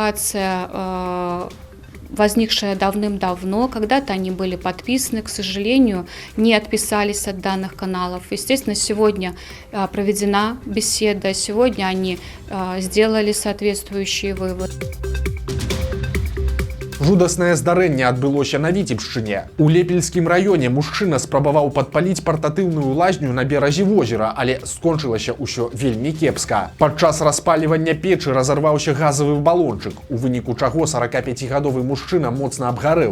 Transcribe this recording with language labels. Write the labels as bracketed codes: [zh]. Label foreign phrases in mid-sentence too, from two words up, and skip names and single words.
[ru] Эта ситуация возникшие давным-давно, когда-то они были подписаны, к сожалению, не отписались от данных каналов. Естественно, сегодня проведена беседа, сегодня они сделали соответствующие выводы. [be] Жудаснае здарэнне адбылося на Віцебшчыне. У Лепельскім раёне мужчына спрабаваў падпаліць партатыўную лазню на беразе возера, але скончылася ўсё вельмі кепска. Падчас распалівання печы разарваўся газавы балончык, у выніку чаго 45-гадовы мужчына моцна абгарэў.